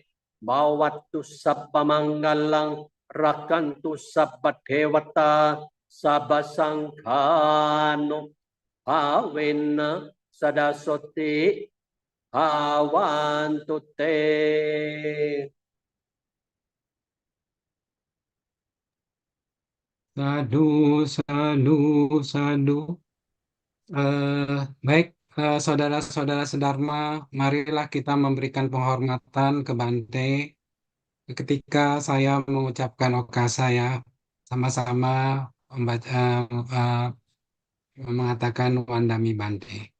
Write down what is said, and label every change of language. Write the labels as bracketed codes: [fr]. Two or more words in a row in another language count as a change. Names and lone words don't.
[pi] Bhavattu sabba manggalang rakantu sabba devata sabba sanghanu bhavena sadasoti bhavantu te. Sadu, sadu, sadu. [id] Baik, saudara-saudara sedharma, marilah kita memberikan penghormatan ke Bante ketika saya mengucapkan oka saya, sama-sama membaca, mengatakan [pi] Wandami Bante.